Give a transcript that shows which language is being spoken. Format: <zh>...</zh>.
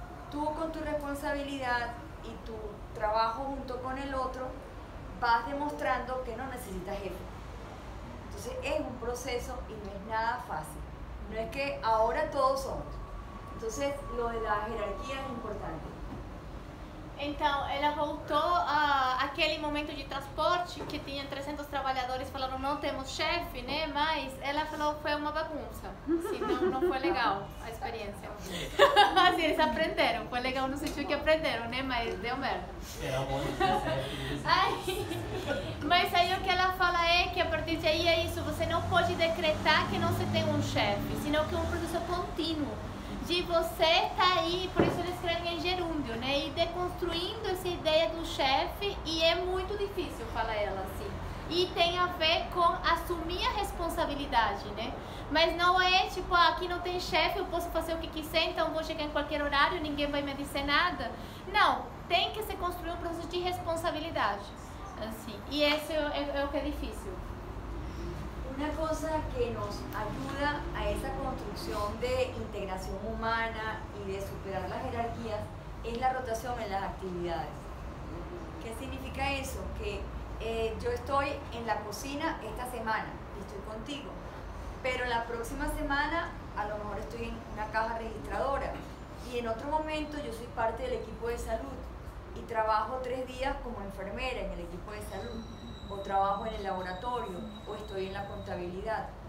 <es>Tú con tu responsabilidad y tu trabajo junto con el otro vas demostrando que no necesitas jefe. Entonces es un proceso y no es nada fácil. No es que ahora todos somos. Entonces lo de la jerarquía es importante.</es> <pt>Então, ela voltou àquele momento de transporte que tinha 300 trabalhadores, falaram não temos chefe, né? Mas ela falou foi uma bagunça, assim, não foi legal a experiência. Assim, eles aprenderam, foi legal no sentido que aprenderam, né? Mas deu merda. Mas aí o que ela fala é que a partir de aí é isso, você não pode decretar que não se tem um chefe, senão que é um processo contínuo. De você estar aí, por isso eles escrevem em gerúndio, né? E deconstruindo essa ideia do chefe, e é muito difícil, fala ela assim. E tem a ver com assumir a responsabilidade, né? Mas não é tipo, aqui não tem chefe, eu posso fazer o que quiser, então vou chegar em qualquer horário, ninguém vai me dizer nada. Não, tem que se construir um processo de responsabilidade, assim. E esse é o que é difícil.</pt> <es>Una cosa que nos ayuda a esa construcción de integración humana y de superar las jerarquías es la rotación en las actividades. ¿Qué significa eso? Que yo estoy en la cocina esta semana y estoy contigo, pero la próxima semana a lo mejor estoy en una caja registradora y en otro momento yo soy parte del equipo de salud y trabajo 3 días como enfermera en el equipo de salud, o trabajo en el laboratorio, o estoy en la contabilidad.</es>